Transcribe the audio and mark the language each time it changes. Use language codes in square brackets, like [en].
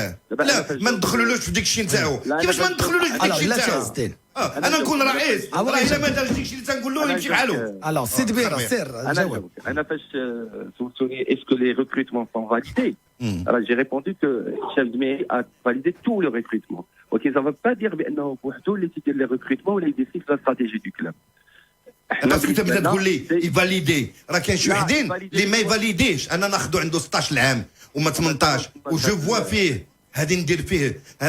[ar] لا ما ندخلولوش في ديك الشيء نتاعو. كيفاش ما ندخلولوش في ديك الشيء نتاعو؟ انا نكون رئيس. الا ما دارش ديك الشيء اللي تنقول له يمشي بحاله. Alors, سي دبيرة سير جاوب. انا فاش سولتوني [fr] est-ce que les recrutements sont validés? Alors j'ai répondu que Hicham Dmeiri a validé tout le recrutement. OK, ça ne veut pas dire [ar] بانه بوحدو اللي تيدير [fr] لي recrutements [ar] ولا يديسيد [fr] la stratégie du club. [ar] باسكو انت بدات تقول لي يفاليدي راه كاين شي وحدين اللي ما يفاليديش انا ناخذو عنده 16 عام وما 18 وجو فوا فيه هادي ندير فيه